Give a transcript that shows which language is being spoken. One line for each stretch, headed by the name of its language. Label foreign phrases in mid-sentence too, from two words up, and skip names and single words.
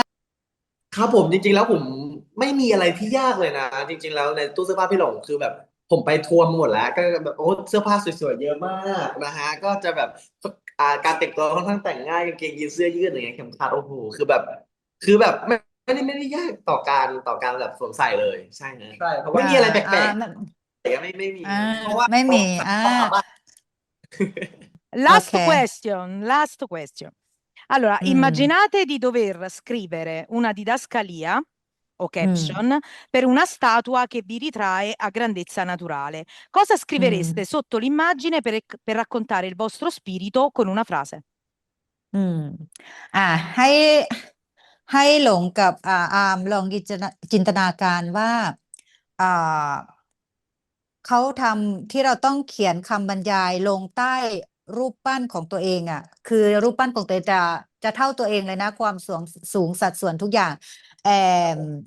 Thai: ครับผมจริงๆแล้วผมไม่มีอะไรที่ยากเลยนะจริงๆแล้วในตู้เสื้อผ้าพี่หลงคือแบบผมไปทัวร์มาหมดแล้วก็แบบโอ้เสื้อผ้าสวยๆเยอะมากนะฮะก็จะแบบการแต่งตัวค่อนข้างแต่งง่ายกางเกงยีนเสื้อยืดอะไรเงี้ยเข็มขัดโอ้โหคือแบบไม่ได้ยากต่อการแบบสวมใส่เลยใช่นะ ใช่เพราะ ไม่ ว่า มีอะไรแปลก ไม่ ๆแต่ไม่มี อ่า เพราะว่า ไม่มี เราสามารถ
English: Last
Thai: โอเค
English: question, last question.
Italian: Allora, อืม immaginate di dover scrivere una didascalia o อืม caption per una statua che vi ritrae a grandezza naturale. Cosa อืม scrivereste sotto l'immagine per raccontare il vostro spirito con una frase?
Thai: อืมอ่าให้ให้หลงกับอามลองจินตนาการว่าอ่าเขาทำที่เราต้องเขียนคำบรรยายลงใต้รูปปั้นของตัวเองคือรูปปั้นของตัวเองจะเท่าตัวเองเลยนะความสูงสัดส่วนทุกอย่างแอม